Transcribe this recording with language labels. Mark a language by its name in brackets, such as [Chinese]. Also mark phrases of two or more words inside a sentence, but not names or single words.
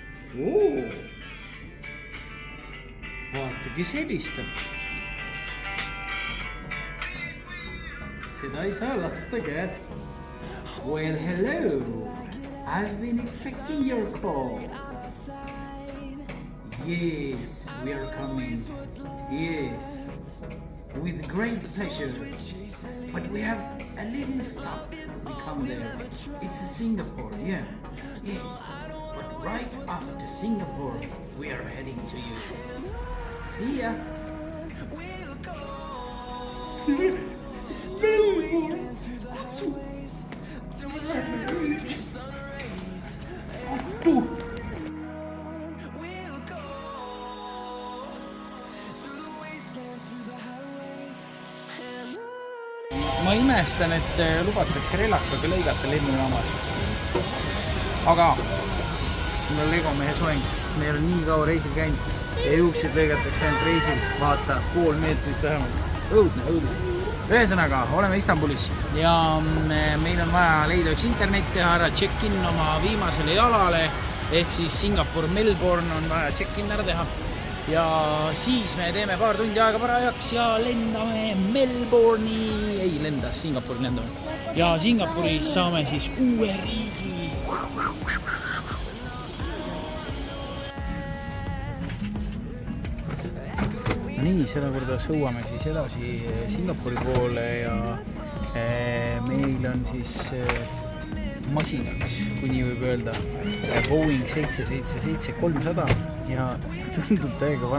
[Estonian] Oo. Vaata, kes helistab. Seda ei saa lasta käest. [English] Well, hello. I've been expecting your call. Yes, we are coming. Yes, with great pleasure. But we have a little stop to come there. It's Singapore, yeah. Yes, but right after Singapore, we are heading to you. See ya. See Melbourne. [Estonian] Ma imestan, et lubatakse relakaga lõigata lennujaamas. Aga mul on Lego mehe soeng. Me ei ole nii kaua reisil käinud. Ja juuksid lõigatakse ainult reisil. Vaata, pool meetrit vähemalt. Õudne. Ühesõnaga, oleme Istanbulis. Ja meil on vaja leida üks internet teha ära check-in oma viimasele jalale. Ehk siis Singapur, Melbourne on vaja check-in ära teha. Ja siis me teeme paar tundi aega parajaks ja lendame Melbourne'i, ei lenda, Singapuri lendame. Ja Singapuris saame siis uue riigi. No nii, seda korda sõuame siis edasi Singapuri poole ja meil on siis masinaks, kui nii võib öelda, Boeing 777-300 ja tundub täiega vana.